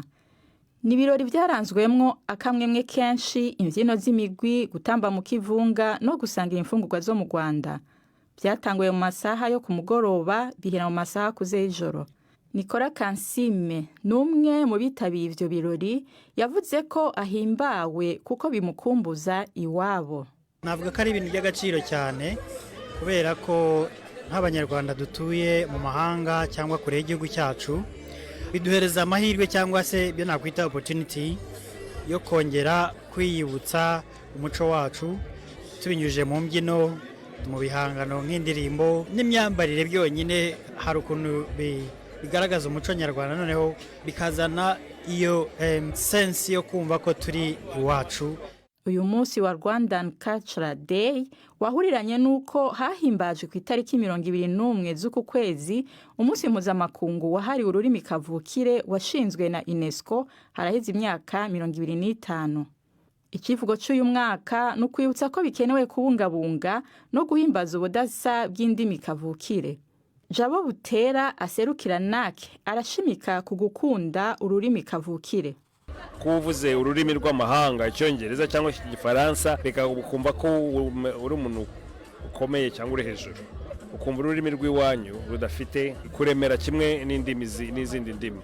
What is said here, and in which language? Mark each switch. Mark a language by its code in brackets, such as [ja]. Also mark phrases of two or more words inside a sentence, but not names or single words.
[rn] Ni ibirori byaranzwemwo akamwemwe kenshi, imbyino z'imigwi, gutamba mu kivunga no gusanga imfungurwa zo mu Rwanda. Byatanguye mu masaha yo ku mugoroba bihera mu masaha kuze y'ijoro. Nikora Kansime n'umwe mu bitabiye ivyo birori yavuze ko ahimbawe kuko bimukumbuza iwabo. [rw] Navuga ko ari ibintu by'agaciro cyane kubera ko nk'abanyarwanda dutuye mu mahanga cyangwa kure y'igihugu cyacu biduhereza amahirwe cyangwa se byo nakwita opportunity yo kongera kwiyibutsa umuco wacu tubinyujije mu mbyino, mu bihangano nk'indirimbo n'imyambarire byonyine. Hari ukuntu bigaragaza umuco nyarwanda noneho bikazana iyo sense yo kumva ko turi iwacu. [rn] uyu munsi wa Rwandan Cultural Day wahuriranye n'uko hahimbajwe ku itariki 21 z'uku kwezi umunsi mpuzamakungu wahariwe ururimi kavukire washinzwe na UNESCO haraheze imyaka 25. Ikivugo cy'uyu mwaka no kwibutsa ko bikenewe kubungabunga no guhimbaza ubudasa bw'indimi kavukire. Jabo Butera aserukira NAC arashimika ku gukunda ururimi kavukire. [rw] Kuvuze ururimi rw'amahanga icyongereza cyangwa igifaransa reka ukumva ko uri umuntu ukomeye cyangwa uri hejuru, ukumva ururimi rw'iwanyu rudafite kuremera kimwe n'izindi ndimi.